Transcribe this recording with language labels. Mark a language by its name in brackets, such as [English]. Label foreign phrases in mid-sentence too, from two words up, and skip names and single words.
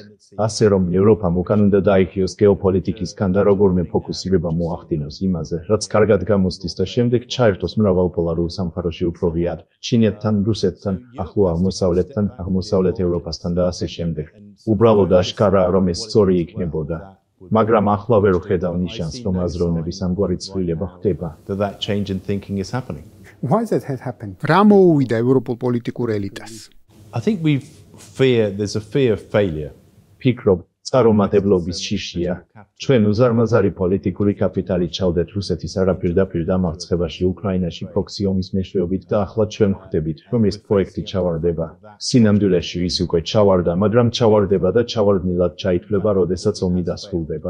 [Georgian] ასე რომ ევროპამ უკან უნდა დაიხიოს გეოპოლიტიკისგან და როგორმე ფოკუსირება მოახდინოს იმაზე, რაც კარგად გამოსდის და შემდეგ ჩაერთოს მრავალპოლარულ სამყაროში უფრო ღიად, ჩინეთთან, რუსეთთან, ახლო აღმოსავლეთთან, აღმოსავლეთ ევროპასთან და ასე შემდეგ. უბრალოდ აშკარაა, რომ ეს სწორი იქნებოდა. მაგრამ ახლა ვერ ვხედავ ნიშანს, რომ აზროვნების ამგვარი ცვლილება ხდება. [English] That change in thinking is happening. Why does that happen? [Georgian] რა მოუვიდა ევროპულ პოლიტიკურ ელიტას? [English] I think there's a fear of failure. [Georgian] ფიქრობ, წარუმატებლობის შიშია. ჩვენ უზარმაზარი პოლიტიკური კაპიტალი ჩავდეთ რუსეთის არაპირდაპირ დამარცხებაში უკრაინაში პროქსი ომის მეშვეობით და ახლა ჩვენ ხვდებით, რომ ეს პროექტი ჩავარდება. სინამდვილეში ის უკვე ჩავარდა, მაგრამ ჩავარდება და ჩავარდნილად ჩაითვლება, როდესაც ომი დასრულდება.